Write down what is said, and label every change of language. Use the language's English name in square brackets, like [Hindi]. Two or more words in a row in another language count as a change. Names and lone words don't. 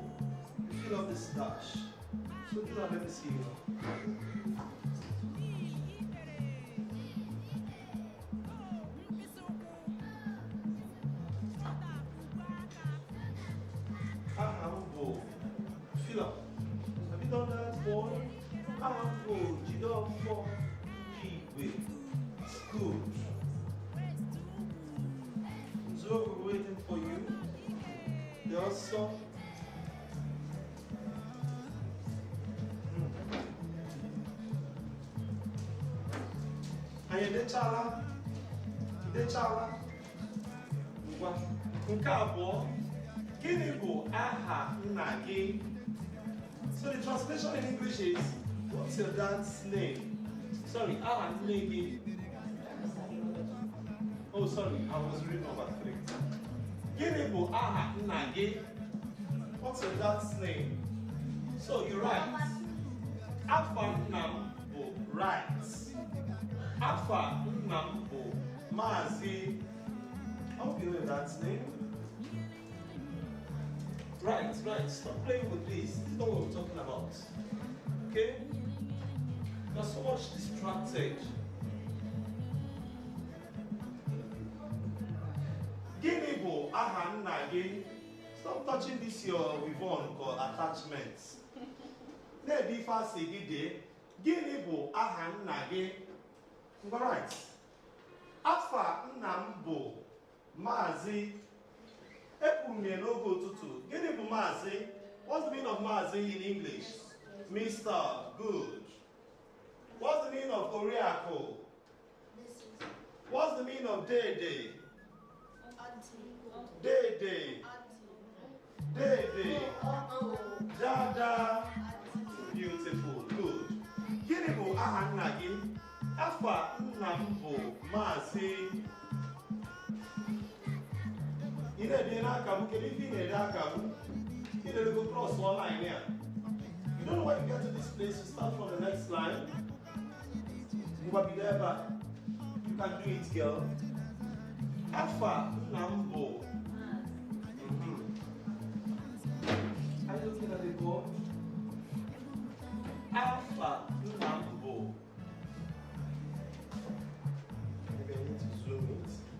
[English] You fill up this dash. So do that. Let me see you. Ahambo. Fill up. Have you done that, boy? Ahambo. Jidofo. Igbo. Good. So we're waiting for you. They also. [Igbo] Anyị edechala ngwa nke abụọ, gịnị bụ aha nna gị? [English] So the translation in English is, what's your dad's name? Sorry, [Igbo] aha nne gị. [English] Oh, sorry, I was reading number 3. [Igbo] Gịnị bụ aha nna gị? [English] What's your dad's name? So you write, [Igbo] afa nna m bụ right. Afa nna m bụ Maazị. [English] I hope you know that name. Right. Stop playing with this. This is not what we're talking about. Okay? You're so much distracted. [Igbo] Gịnị bụ aha nna gị? [English] Stop touching this your weave-on called attachments. [Igbo] Na-ebi ife asị gị dị. Gịnị bụ aha nna gị? Right. Afa nna m bụ Maazị. Ekwuru m ya n'oge ụtụtụ. Gịnị bụ Maazị? [English] What's the meaning of Maazị in English? Mr. Good. What's the meaning of Oriakụ? What's the meaning of Dede? [Igbo] Dede. Dede. Dada. [English] Beautiful. Good. [Igbo] Gịnị bụ aha nna gị? Afa nna m bụ Maazị. Ị na-ede n'aka m, kedu ife ị na-ede aka m? Ị na-ego [English] cross line here. You don't know when you get to this place, you start from the next line. You will be there, but you can do it, girl. [Igbo] Afa nna m bụ. [English] Are you looking at the board? [Igbo] Afa nna m bụ. [English] Maybe I need to zoom it.